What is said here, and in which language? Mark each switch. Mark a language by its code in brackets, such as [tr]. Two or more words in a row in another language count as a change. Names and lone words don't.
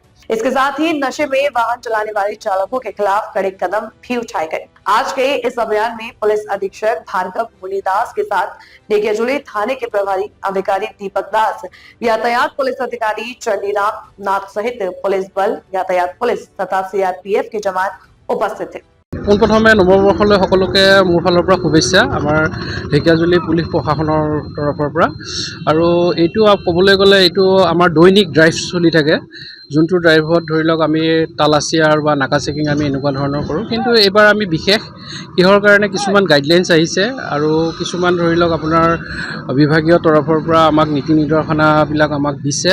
[hi] इसके साथ ही नशे में वाहन चलाने वाले चालकों के खिलाफ कड़े कदम भी उठाए गए। आज के इस अभियान में पुलिस अधीक्षक भार्गव मुनिदास के साथ ढेकियाजुली थाने के प्रभारी अधिकारी दीपक दास, यातायात पुलिस अधिकारी चंडीराम नाथ सहित पुलिस बल, यातायात पुलिस तथा सीआरपीएफ के जवान उपस्थित थे। [as] পোনপ্ৰথমে নৱবৰ্ষলৈ সকলোকে মোৰ ফালৰ পৰা শুভেচ্ছা আমাৰ ঢেকিয়াজুলি পুলিচ প্ৰশাসনৰ তৰফৰ পৰা। আৰু এইটো ক'বলৈ গ'লে এইটো আমাৰ দৈনিক ড্ৰাইভ চলি থাকে, যোনটো ড্ৰাইভত ধৰি লওক আমি তালাচিয়াৰ বা নাকা চেকিং আমি এনেকুৱা ধৰণৰ কৰোঁ। কিন্তু এইবাৰ আমি বিশেষ কিহৰ কাৰণে কিছুমান গাইডলাইনছ আহিছে আৰু কিছুমান ধৰি লওক আপোনাৰ বিভাগীয় তৰফৰ পৰা আমাক নীতি নিৰ্দেশনাবিলাক আমাক দিছে।